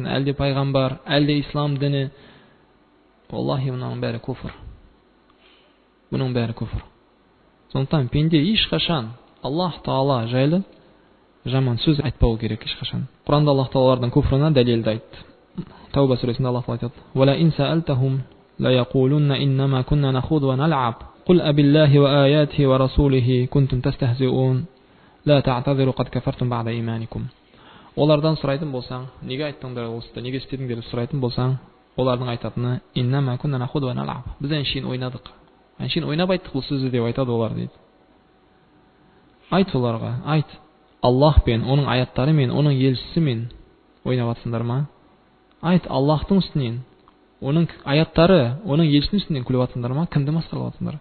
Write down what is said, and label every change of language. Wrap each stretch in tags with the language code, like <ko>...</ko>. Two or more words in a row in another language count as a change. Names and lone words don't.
<kk>Әлде пайғамбар, әлде ислам діні. Аллахи, мұның бәрі күфір. Бұның бәрі күфір. Сондықтан пенде ешқашан Аллах Тағала жайлы жаман сөз айтпау керек ешқашан. Құранда Аллах Тағалардың күфріне дәлелді айтты. Тауба сүресінде Аллах Тағала айтады:</kk> <ar>"ولئن سألتهم ليقولن إنما كنا نخوض ونلعب. قل أبالله وآياته ورسوله كنتم تستهزئون. لا تعتذروا قد كفرتم بعد إيمانكم."</ar> <kk>Олардан сұрайтын болсаң, неге айттыңдар осыны, неге істедіңдер деп сұрайтын болсаң, олардың айтатыны:</kk> <ar>"إنما كنا نخوض ونلعب."</ar> <kk>Біз әншейін ойнадық. Әншейін ойнап айттық бұл сөзді деп айтады олар дейді. Айт оларға, айт. Аллах пен, оның аяттары мен, оның елшісі мен ойнап атсыңдар ма? Айт, Аллахтың үстінен, оның аяттары, оның елшісінің үстінен күліп атсыңдар ма? Кімді масқаралап атсыңдар?</kk>